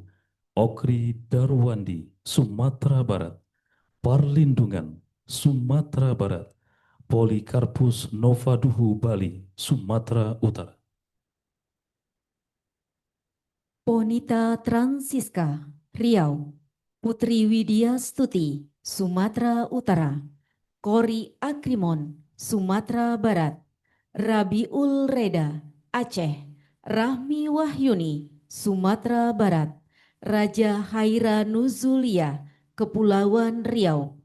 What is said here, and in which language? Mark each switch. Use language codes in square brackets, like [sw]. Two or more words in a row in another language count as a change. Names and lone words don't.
[id] Okri Darwandi, Sumatera Barat. Parlindungan, Sumatera Barat. Polikarpus Novaduhu, Bali, Sumatera Utara. Ponita Transiska, Riau. Putri Widya Stuti, Sumatera Utara. Kori Akrimon, Sumatera Barat. Rabiul Reda, Aceh. Rahmi Wahyuni, Sumatera Barat. Raja Haira Nuzulia, Kepulauan Riau.